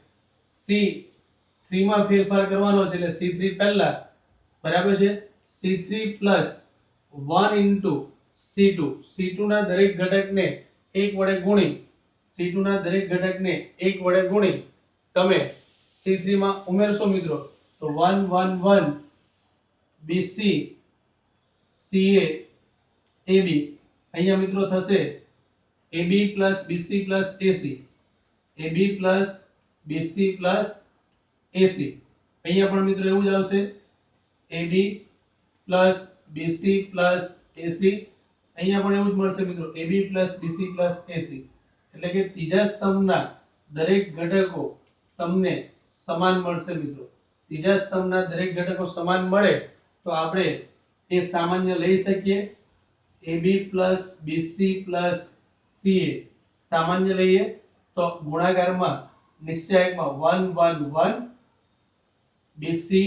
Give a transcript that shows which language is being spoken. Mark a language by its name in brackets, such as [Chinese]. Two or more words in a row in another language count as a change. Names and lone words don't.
[Gujarati] C3 માં ફેરફાર કરવાનો છે એટલે C3 પહેલા બરાબર છે [English] C3 plus 1 into C2 [Gujarati] C2 ના દરેક ઘટકને 1 વડે ગુણી C2 ના દરેક ઘટકને 1 વડે ગુણી તમે C3 માં ઉમેરશો મિત્રો તો 1 1 1 BC CA AB અહીંયા મિત્રો થશે [English] AB plus BC plus AC AB plus BC plus AC [Gujarati] અહીંયા પણ મિત્રો એવું જ આવશે [English] AB plus BC plus [Gujarati] AC અહીંયા પણ એવું જ મળશે મિત્રો [English] AB plus BC plus AC [Gujarati] એટલે કે ત્રીજા સ્તંભના દરેક ઘટકો તમને સમાન મળશે મિત્રો ત્રીજા સ્તંભના દરેક ઘટકો સમાન મળે તો આપણે એ સામાન્ય લઈ શકીએ [English] AB plus BC plus CA [Gujarati] સામાન્ય લઈએ તો ગુણાકારમાં નિશ્ચયકમાં 1 1 1 BC